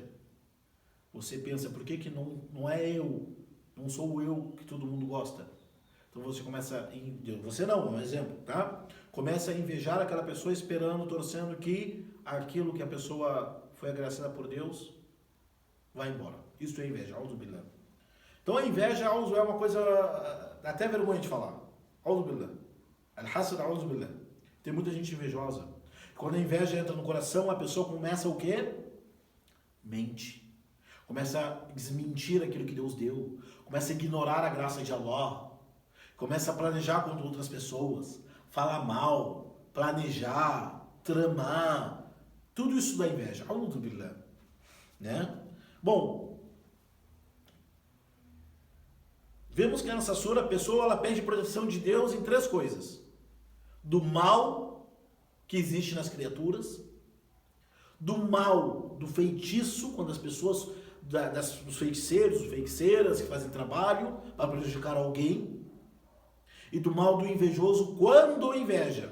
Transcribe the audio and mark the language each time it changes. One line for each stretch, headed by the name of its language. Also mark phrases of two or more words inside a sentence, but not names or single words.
Portuguese: Você pensa, por que não é eu, não sou eu que todo mundo gosta? Então você começa, você não, é um exemplo, tá? Começa a invejar aquela pessoa esperando, torcendo que aquilo que a pessoa foi agraciada por Deus vai embora. Isso é inveja,
Arabic: أعوذ بالله.
Portuguese: Então a inveja, auzu, é uma coisa até vergonha de falar.
Arabic: أعوذ بالله. الحسد، أعوذ بالله.
Portuguese: Tem muita gente invejosa. Quando a inveja entra no coração, a pessoa começa o quê? Mente. Começa a desmentir aquilo que Deus deu. Começa a ignorar a graça de Allah. Começa a planejar contra outras pessoas. Falar mal, planejar, tramar. Tudo isso da inveja.
Arabic: أعوذ بالله.
Portuguese: Né? Bom, vemos que nessa sura a pessoa ela pede proteção de Deus em três coisas: do mal que existe nas criaturas, do mal do feitiço, quando as pessoas, dos feiticeiros, feiticeiras que fazem trabalho para prejudicar alguém, e do mal do invejoso quando inveja.